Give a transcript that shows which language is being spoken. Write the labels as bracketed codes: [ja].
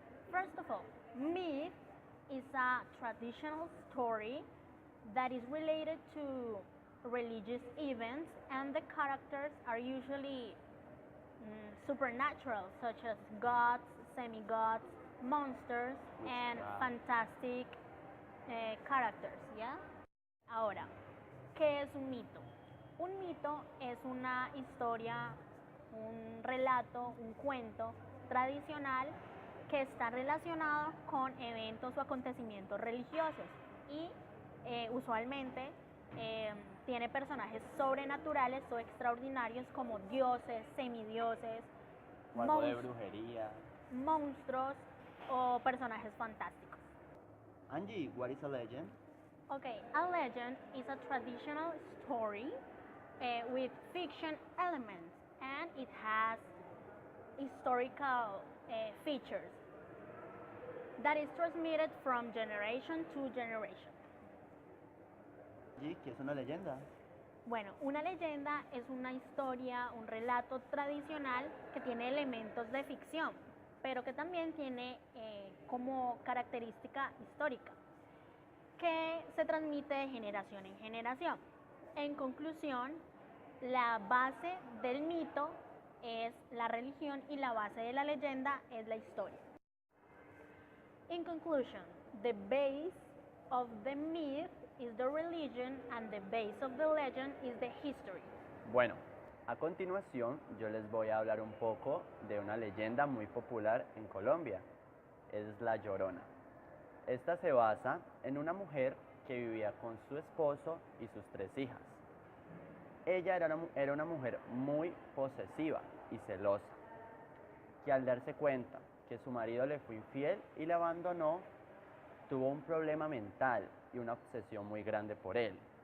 [en] First of all, myth is a traditional story that is related to religious events, and the characters are usually supernatural, such as gods, semi-gods, monsters, and fantastic characters, [es] ¿ya? Ahora, ¿qué es un mito? Un mito es una historia, un relato, un cuento tradicional que está relacionado con eventos o acontecimientos religiosos y usualmente tiene personajes sobrenaturales o extraordinarios como dioses, semidioses, O algo de brujería. monstruos o personajes fantásticos. [en] Angie, what is a legend? Okay, a legend is a traditional story with fiction elements, and it has historical features that is transmitted from generation to generation. [es] Angie, ¿qué es una leyenda? Bueno, una leyenda es una historia, un relato tradicional que tiene elementos de ficción, pero que también tiene como característica histórica, que se transmite de generación en generación. En conclusión, la base del mito es la religión y la base de la leyenda es la historia. [en] In conclusion, the base of the myth is the religion and the base of the legend is the history. [es] Bueno, a continuación yo les voy a hablar un poco de una leyenda muy popular en Colombia. Es La Llorona. Esta se basa en una mujer que vivía con su esposo y sus 3 hijas. Ella era una mujer muy posesiva y celosa, que al darse cuenta que su marido le fue infiel y la abandonó, tuvo un problema mental y una obsesión muy grande por él.